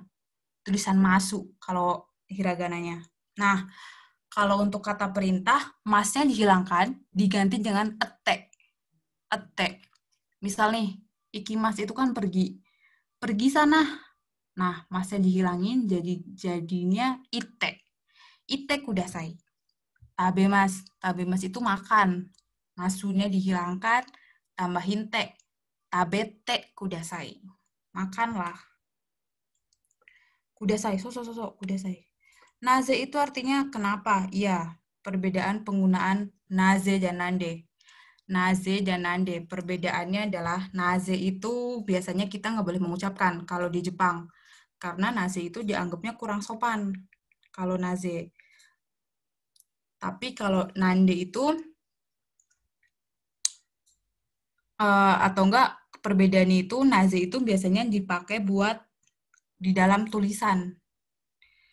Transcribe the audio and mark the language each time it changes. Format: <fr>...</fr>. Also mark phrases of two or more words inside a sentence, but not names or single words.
<id>Tulisan masu kalau hiragananya. Nah, kalau untuk kata perintah, masnya dihilangkan, diganti dengan ete. Misal nih, ikimas itu kan pergi. Pergi sana. Nah, masnya dihilangin, jadinya ite.</id> <ja>行ってください。食べます</ja> <id>itu makan. Masunya dihilangkan, tambahin te.</id> <ja>食べてください.</ja> <id>Makanlah.</id> <ja>ください、ください.</ja> <id>Naze itu artinya kenapa? Iya, perbedaan penggunaan naze dan nande. Naze dan nande, perbedaannya adalah naze itu biasanya kita nggak boleh mengucapkan kalau di Jepang. Karena naze itu dianggapnya kurang sopan. Kalau naze. Tapi kalau nande itu, atau enggak, perbedaannya itu naze itu biasanya dipakai buat di dalam tulisan.</id>